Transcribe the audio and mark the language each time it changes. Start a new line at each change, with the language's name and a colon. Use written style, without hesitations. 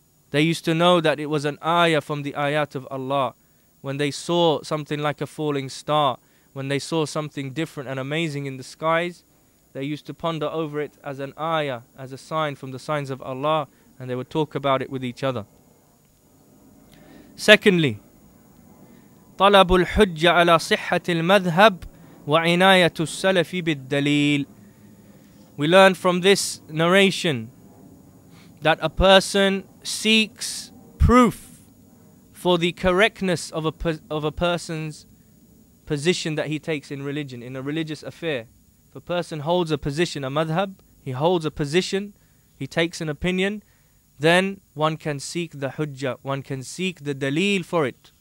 English: They used to know that it was an ayah from the ayat of Allah. When they saw something like a falling star, when they saw something different and amazing in the skies, they used to ponder over it as an ayah, as a sign from the signs of Allah, and they would talk about it with each other. Secondly,
Arabic: طلب الحجة على صحة المذهب وعناية السلف بالدليل.
English: We learn from this narration that a person seeks proof for the correctness of a person's position that he takes in religion, in a religious affair. If a person holds a position, a madhab, he holds a position, he takes an opinion, then one can seek the hujjah, one can seek the dalil for it.